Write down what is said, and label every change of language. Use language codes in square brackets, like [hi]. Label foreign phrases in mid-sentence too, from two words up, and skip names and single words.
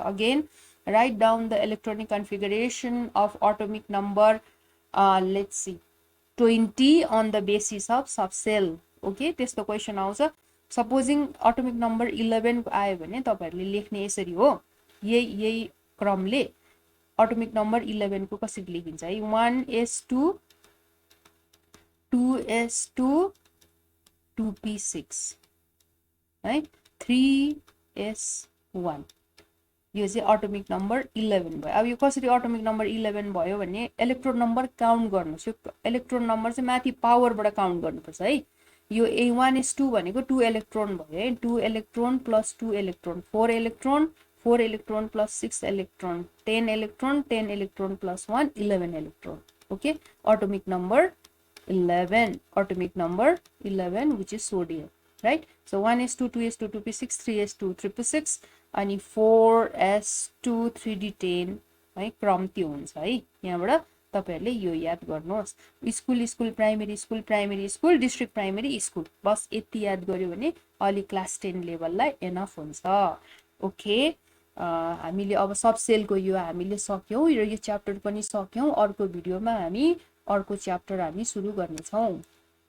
[en] Again write down the electronic configuration of atomic number let's see 20 on the basis of subshell, okay, [ne] त्यस्तो क्वेसन आउँछ। [en] supposing atomic number 11 [ne] आयो भने तपाईँहरूले लेख्ने यसरी हो, यही क्रमले [en] atomic number 11 [ne] को कसरी लेखिन्छ है, 1s2, 2s2, 2p6 है, 3s1, यो चाहिँ [en] atomic number 11 [ne] भयो। अब यो कसरी [en] atomic number 11 [ne] भयो भने [en] electron number count [ne] गर्नुहोस्, यो [en] electron number [ne] चाहिँ माथि पावरबाट काउन्ट गर्नुपर्छ है। यो A1s2 भनेको 2 इलेक्ट्रोन भयो है, [en] 2 electron plus 2 electron, 4 electron 4 electron plus 6 electron 10 electron 10 electron plus 1 11 electron okay atomic number 11 atomic number 11 which is sodium right so 1s2 2s2 2p6 [ne] 3s2 3p6 अनि 4s2 3d10 है क्रम त्यो हुन्छ है यहाँबाट तपाईहरुले यो याद गर्नुहोस् [en] school primary school district primary school [ne] बस यति याद गर्यो भने अलि क्लास 10 लेभललाई एनफ हुन्छ ओके हामीले अब सब सेलको यो हामीले सक्यौं र यो च्याप्टर पनि सक्यौं अर्को भिडियोमा हामी अर्को च्याप्टर हामी सुरु गर्ने छौं